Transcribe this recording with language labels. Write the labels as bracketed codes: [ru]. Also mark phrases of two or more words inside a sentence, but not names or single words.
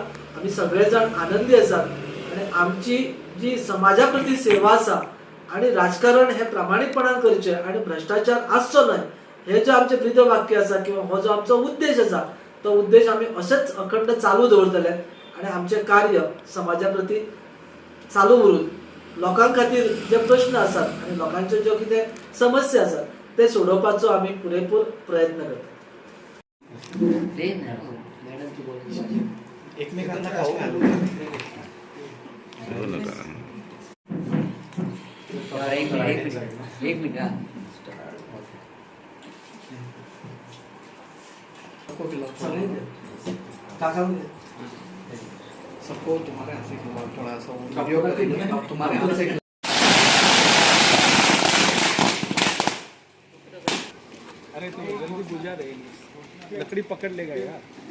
[kok] आमी सगळे जाण आनंदी आसात आणि आमची जी समाजा प्रती सेवा आसा आणि राजकारण हे प्रामाणीकपणान करचे आणि भ्रष्टाचार आसचो न्हय हे जे आमचे ब्रीद वाक्य आसा किंवा हो जो आमचो उद्देश आसा तो उद्देश आमी असेच अखंड चालू दवरतले आणि आमचे कार्य समाजा प्रती चालू उरून लोकां खातीर जे प्रश्न आसात आणि लोकांच्यो ज्यो कितें समस्या आसात ते सोडोवपाचो आमी पुरेपूर प्रयत्न करतात. [hi] एकमेकांना एक मिनिट सबको तुम्हारे हाथ से थोड़ा सा वीडियो करेंगे तुम्हारे हाथ से. अरे तो जल्दी बुझा रहेगी लकड़ी पकड़ लेगा यार.